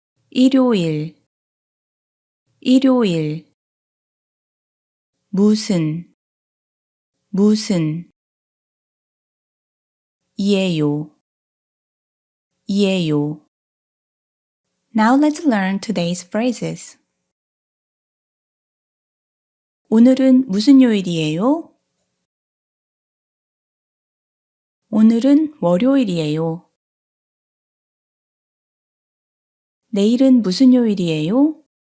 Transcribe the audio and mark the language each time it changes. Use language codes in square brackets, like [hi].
[ko] 일요일, 일요일, 무슨, 무슨, 이에요, 이에요. [en] Now let's learn today's phrases. [ko] 오늘은 무슨 요일이에요? 오늘은 월요일이에요. 내일은 무슨 요일이에요?